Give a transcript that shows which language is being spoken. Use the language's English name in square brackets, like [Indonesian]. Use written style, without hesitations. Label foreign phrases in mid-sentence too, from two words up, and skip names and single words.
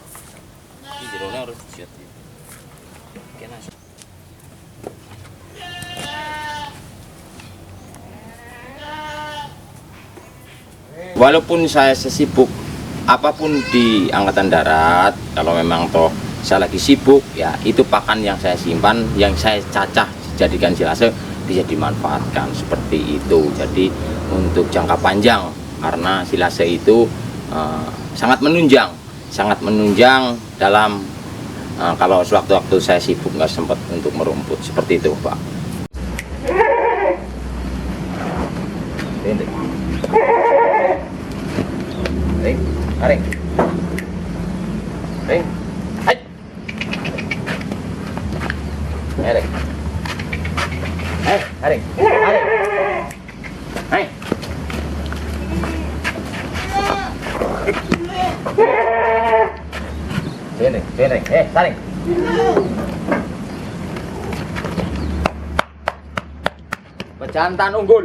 [Indonesian] Walaupun saya sesibuk apapun di Angkatan Darat, kalau memang toh saya lagi sibuk, ya itu pakan yang saya simpan, yang saya cacah jadikan silase bisa dimanfaatkan seperti itu. Jadi untuk jangka panjang, karena silase itu sangat menunjang dalam kalau sewaktu-waktu saya sibuk nggak sempat untuk merumput, seperti itu, Pak. Ring, ring, ring, hai, ring, ring, hai. Sini, saring. Pejantan unggul.